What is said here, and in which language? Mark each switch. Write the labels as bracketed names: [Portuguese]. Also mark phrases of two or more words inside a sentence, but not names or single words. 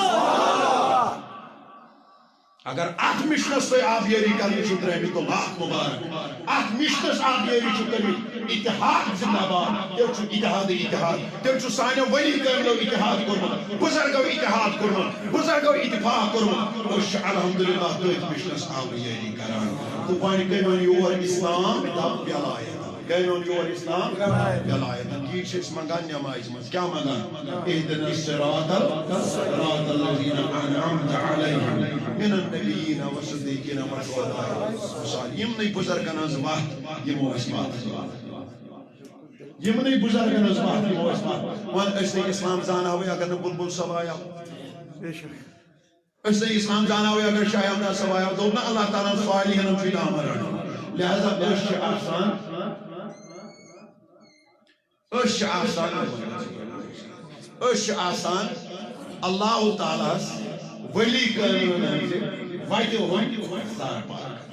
[Kashmiri] اگر اتھ مشنس تُہۍ آبیٲری کرنہٕ چھُو ترٛٲومٕتۍ تو لاکھ مبارک اتھ مشنس آبیٲری چھُو کٔرمٕتۍ اتحاد زندہ باد تیٚلہِ چھُ اتحاد تیٚلہِ چھُ سانیو ؤلی کٲملو اتحاد کوٚرمُت بُزرگو اتحاد کوٚرمُت بُزرگو اتفاق کوٚرمُت أسۍ چھِ الحمدللہ تٔتھۍ مشنس آبیٲری کران تہٕ وۄنۍ گٔیون یور اسلام ولایت گٔیون یور اسلام ولایت یی چھِ أسۍ منگان نمازِ منٛز کیٛاہ منگان [Arabic] اهدنا الصراط الذین انعمت علیہم من النبیین والصدیقین والشہداء والصالحین [Kashmiri] یمنٕے بُزرگن ہٕنٛز وتھ یِمو أسۍ وتھ یمنٕے بُزرگن ہٕنٛز وتھ یِمو أسۍ وتھ وۄنۍ أسۍ نہٕ اسلام زانہوٕے اگر نہٕ بُلبُل صٲب آیو أسۍ نہٕ اسلام زانہوٕے اگر شاہ ہمدان صٲب آیو دوٚپ نہ اللہ تعالیٰ ہن صالحین چھُ دامن رٹُن لہذا أسۍ چھِ آسان اللہ تعالیٰ ہس ولی کٲمہِ ہٕنٛزِ وتہِ ہُنٛد سرپار